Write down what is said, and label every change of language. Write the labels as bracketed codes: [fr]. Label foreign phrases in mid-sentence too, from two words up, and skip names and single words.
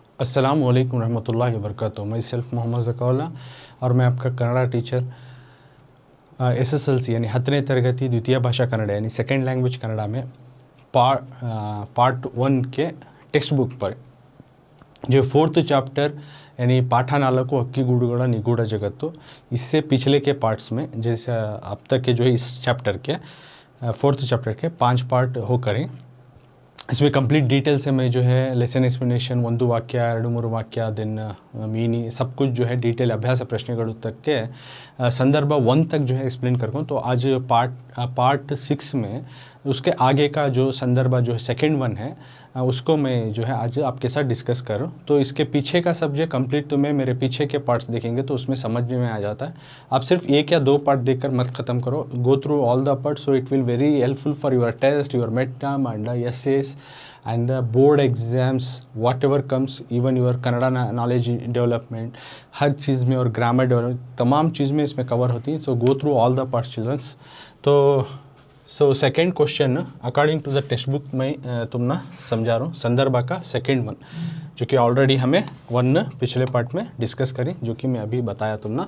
[ar] السلام عليكم رحمة الله وبركاته. [hi] मैं सेल्फ मोहम्मद ज़काउल्लाह और मैं आपका कन्नड़ा टीचर SSLC यानी [kn] 10ನೇ ತರಗತಿ [hi] द्वितीय भाषा कन्नड़ यानी [en] second language [hi] कन्नड़ा में पार्ट 1 के [en] text book [hi] पर जो 4th चैप्टर यानी पाठ 4 हक्कीगूಡುಗಳ निगूढ़ जगत्तु, इससे पिछले के पार्ट्स में जैसे अब तक के जो है इस चैप्टर के 4th चैप्टर के 5 पार्ट हो करें। इसमें कंप्लीट डिटेल से मैं जो है [en] lesson explanation [kn] ಒಂದು ವಾಕ್ಯ 2-3 ವಾಕ್ಯ [hi] ದೆನ್ मीनी सब कुछ जो है डिटेल अभ्यास प्रश्नಗಳು तक के संदर्भ 1 तक जो है एक्सप्लेन करूँ। तो आज पार्ट 6 में उसके आगे का जो संदर्भ जो है [en] second one [hi] है उसको मैं जो है आज आपके साथ डिस्कस करूँ। तो इसके पीछे का सब्जेक्ट कंप्लीट तो मैं मेरे पीछे के पार्ट्स देखेंगे तो उसमें समझ में आ जाता है। आप सिर्फ 1 या 2 पार्ट देखकर मत ख़त्म करो, [en] go through all the part so it will very helpful for your test, your mid term and essays and the board exams, whatever comes, even your Kannada knowledge development, [hi] हर चीज़ में और ग्रामर डेवलपमेंट तमाम चीज़ में इसमें कवर होती है। [en] so go through all the parts childrens. [hi] तो [en] second question according to the text book [hi] में तुमने समझा रहा हूँ संदर्भ का [en] second one, [hi] जो कि ऑलरेडी हमें वन पिछले पार्ट में डिस्कस करें, जो कि मैं अभी बताया तुमने।